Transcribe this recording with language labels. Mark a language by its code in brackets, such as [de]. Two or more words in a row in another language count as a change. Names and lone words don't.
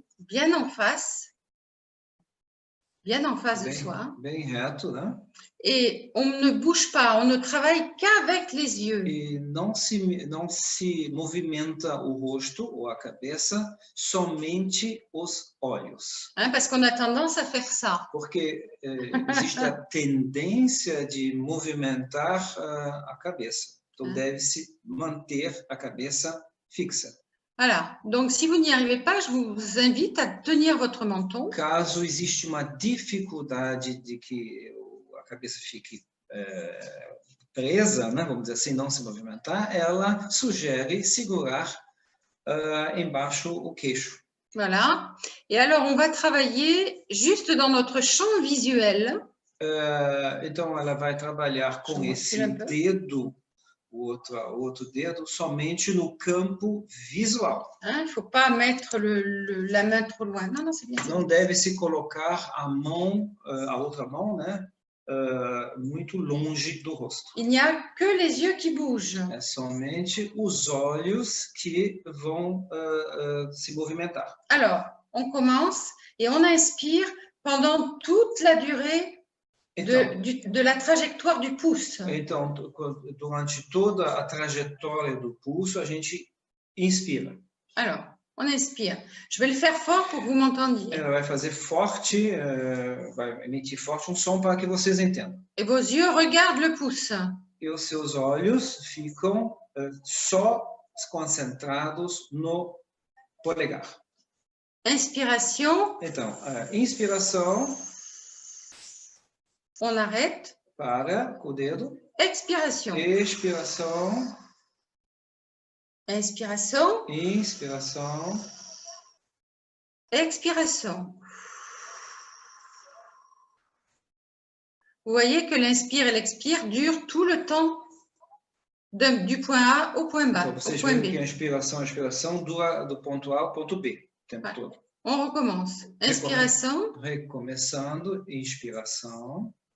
[fr] Bien en face de soi. [pt] Bem reto, né? [fr] Et on ne bouge pas, on ne travaille qu'avec les yeux. [pt] E não se movimenta o rosto ou a cabeça, somente os olhos. [fr] Hein, parce qu'on a tendance à faire ça. [pt] Porque existe a tendência de movimentar a cabeça. Então, deve-se manter a cabeça fixa. [fr] Voilà. Donc, si vous n'y arrivez pas, je vous invite à tenir votre menton. [pt] Caso existe uma dificuldade de que a cabeça fique presa, né, vamos dizer assim, não se movimentar, ela sugere segurar embaixo o queixo. [fr] Voilà. Et alors, on va travailler juste dans notre champ visuel. [pt] Então, ela vai trabalhar com esse dedo, o outro dedo, somente no campo visual. [fr] Il ne faut pas mettre la main trop loin. Non, non, c'est bien. [pt] Não deve se colocar a outra mão, né, muito longe do rosto. [fr] Il n'y a que les yeux qui bougent. [pt] É somente os olhos que vão se movimentar. [fr] Alors, on commence et on inspire pendant toute la durée de la trajectoire du pouce. [pt] Então, durante toda a trajetória do pulso, a gente inspira. [fr] Alors, on inspire. Je vais le faire fort pour que vous m'entendiez. [pt] Ela vai fazer forte, vai emitir forte som para que vocês entendam. [fr] Et vos yeux regardent le pouce. [pt] E os seus olhos ficam só concentrados no polegar. [fr] Inspiration. [pt] Então, inspiração. [fr] On arrête. [pt] Para com o dedo. [fr] Expiration. [pt] Expiração. [fr] Inspiration. [pt] Inspiração. [fr] Expiration. Vous voyez que l'inspire et l'expire durent tout le temps du point A au point bas. [pt] Então, vocês veem que a expiração dura do ponto A ao ponto B o tempo todo. [fr] On recommence. Inspiration. [pt] Recomeçando. Inspiração.